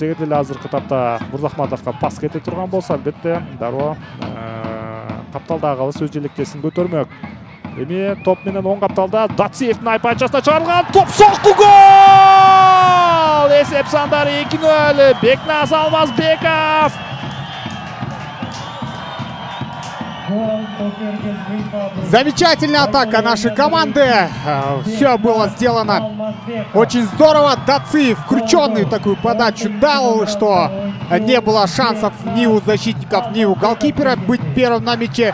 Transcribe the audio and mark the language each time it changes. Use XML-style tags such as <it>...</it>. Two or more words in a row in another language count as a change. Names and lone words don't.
<ky>Эгерде эле азыркы тапта Мурзахматовго пас кете турган болсо, албетте дароо капталдагыбыз өз желектесин көтөрмөк. Эми топ менен оң капталда Датсиевдин айпачасына чыгарылган топ сокку гол! Эсеп сандары 2-0. Бекназ Алмазбеков.</ky> <ru>Замечательная атака нашей команды. Все было сделано очень здорово. Дациев включенный такую подачу дал, что не было шансов ни у защитников, ни у голкипера быть первым на мяче.</ru>